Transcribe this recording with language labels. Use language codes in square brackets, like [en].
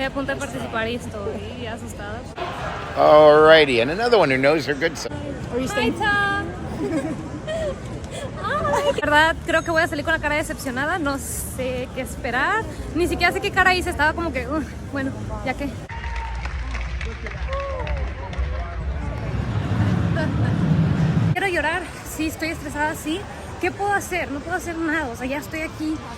[es] a punto de participar y estoy asustada. [en] Alrighty, and another one who knows her good side. Hi, Tom. [es] La verdad, creo que voy a salir con la cara decepcionada. No sé qué esperar. Ni siquiera sé qué cara hice. Estaba como que, bueno, ya que. Quiero llorar. Sí, estoy estresada, sí. ¿Qué puedo hacer? No puedo hacer nada. O sea, ya estoy aquí.